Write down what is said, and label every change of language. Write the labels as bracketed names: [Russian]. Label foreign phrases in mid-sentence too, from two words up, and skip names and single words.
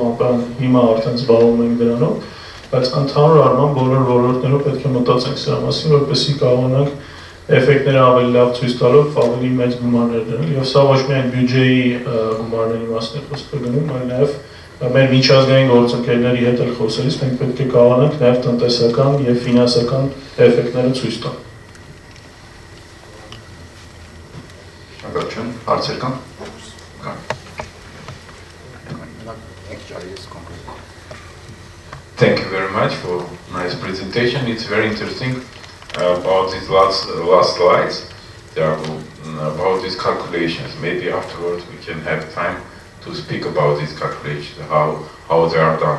[Armenian] ապան հիմա արդեն զբաղվում ենք դրանով, բայց ընդհանուր առմամբ բոլոր ոլորտներով պետք է մտածենք սրա մասին, որպեսզի կարողանանք էֆեկտները ավելի լավ ցույց տալով ավելի մեծ գումարներ դնել, եւ սա ոչ միայն բյուջեի գումարների մասն է խոսքը գնում, այլ նաեւ մեր միջազգային գործընկերների հետ էլ խոսելիս մենք պետք է կարողանանք նաեւ տնտեսական եւ ֆինանսական էֆեկտները ցույց տալ։ Հարցեր կան։ [English] Thank you very much for nice presentation. It's very interesting about these last slides. They are about these calculations. Maybe afterwards we can have time to speak about these calculations, how they are done.